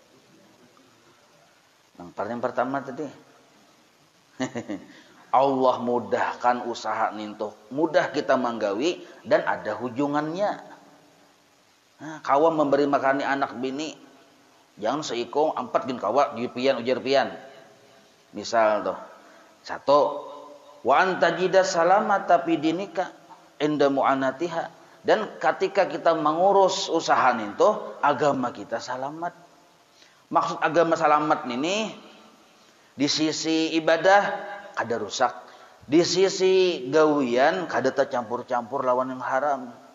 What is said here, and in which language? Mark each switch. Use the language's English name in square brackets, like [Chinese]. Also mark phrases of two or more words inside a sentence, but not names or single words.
[Banjar] Yang pertama tadi, Allah mudahkan usaha nintuh, mudah kita manggawi dan ada hujungannya. Nah, kawa memberi makani anak bini, jangan seiko 4 gin kawa jupian ujar pian. Misal tuh, 1, [Arabic] wa antajida salamata fi dinika inda mu'anatiha. [Indonesian] Dan ketika kita mengurus usaha itu, agama kita selamat. [Banjar] Maksud agama selamat ini, di sisi ibadah kada rusak, di sisi gawian kada tercampur-campur lawan yang haram.